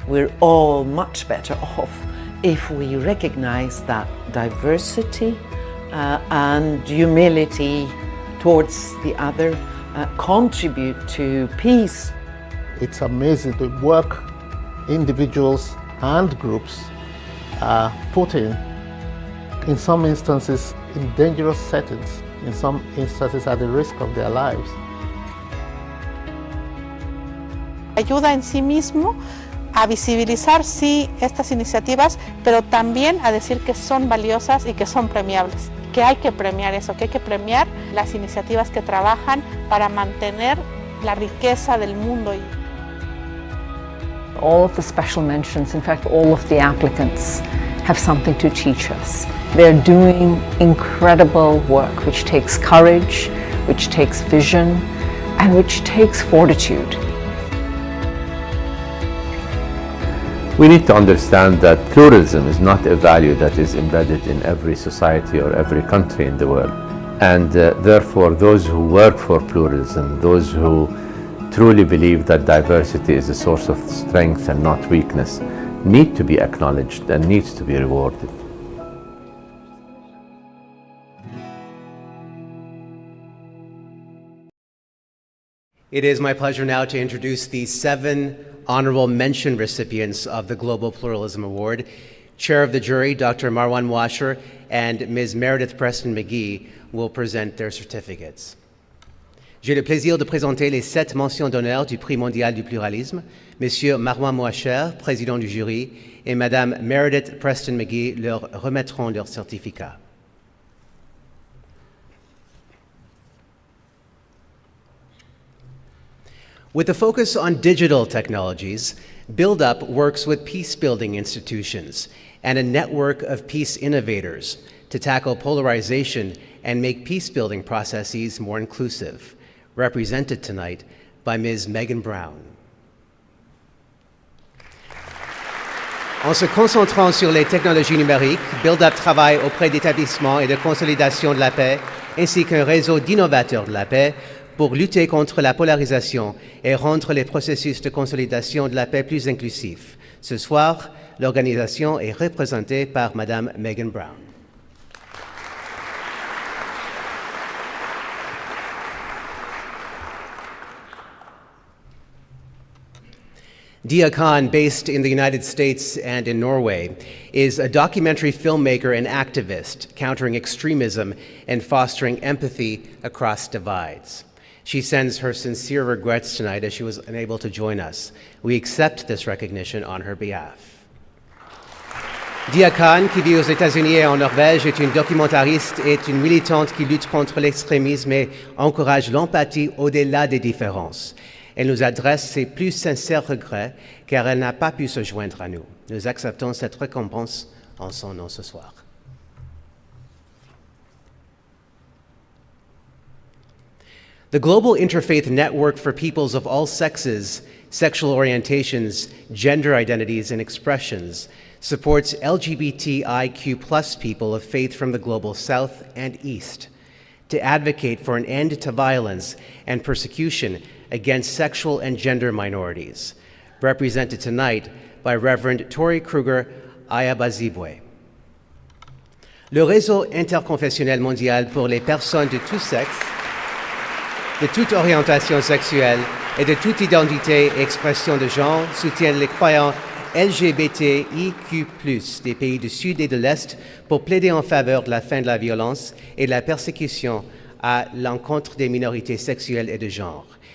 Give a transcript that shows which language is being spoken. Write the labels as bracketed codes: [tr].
[en] We're all much better off if we recognize that diversity and humility towards the other contribute to peace. It's amazing the work individuals and groups are putting, in some instances in dangerous settings, in some instances at the risk of their lives. [es] Ayuda en sí mismo a visibilizar sí estas iniciativas, pero también a decir que son valiosas y que son premiables, que hay que premiar eso, que hay que premiar las iniciativas que trabajan para mantener la riqueza del mundo. [en] All of the special mentions, in fact all of the applicants, have something to teach us. They're doing incredible work which takes courage, which takes vision, and which takes fortitude. We need to understand that pluralism is not a value that is embedded in every society or every country in the world. And therefore, those who work for pluralism, those who truly believe that diversity is a source of strength and not weakness, need to be acknowledged and needs to be rewarded. It is my pleasure now to introduce the 7 honorable mention recipients of the Global Pluralism Award. Chair of the jury, Dr. Marwan Washer, and Ms. Meredith Preston McGhie will present their certificates. [fr] J'ai le plaisir de présenter les 7 mentions d'honneur du Prix mondial du pluralisme, Monsieur Marwan Washer, président du jury, et Madame Meredith Preston McGhie leur remettront leur certificat. [en] With a focus on digital technologies, Build Up works with peace-building institutions and a network of peace innovators to tackle polarization and make peace-building processes more inclusive, represented tonight by Ms. Megan Brown. [fr] En se concentrant sur les technologies numériques, Build Up travaille auprès d'établissements et de consolidation de la paix, ainsi qu'un réseau d'innovateurs de la paix, pour lutter contre la polarisation et rendre les processus de consolidation de la paix plus inclusifs. Ce soir, l'organisation est représentée par Madame Megan Brown. [en] Dia Khan, based in the United States and in Norway, is a documentary filmmaker and activist, countering extremism and fostering empathy across divides. She sends her sincere regrets tonight as she was unable to join us. We accept this recognition on her behalf. [fr] Dia Khan, qui vit aux États-Unis et en Norvège, est une documentariste et une militante qui lutte contre l'extrémisme et encourage l'empathie au-delà des différences. Elle nous adresse ses plus sincères regrets car elle n'a pas pu se joindre à nous. Nous acceptons cette récompense en son nom ce soir. [en] The Global Interfaith Network for Peoples of All Sexes, Sexual Orientations, Gender Identities, and Expressions supports LGBTIQ+ people of faith from the Global South and East to advocate for an end to violence and persecution against sexual and gender minorities, represented tonight by Reverend Tori Kruger Ayabazibwe. [fr] Le Réseau interconfessionnel mondial pour les personnes de tous sexes, de toute orientation sexuelle et de toute identité et expression de genre soutiennent les croyants LGBTIQ+, des pays du Sud et de l'Est pour plaider en faveur de la fin de la violence et de la persécution à l'encontre des minorités sexuelles et de genre.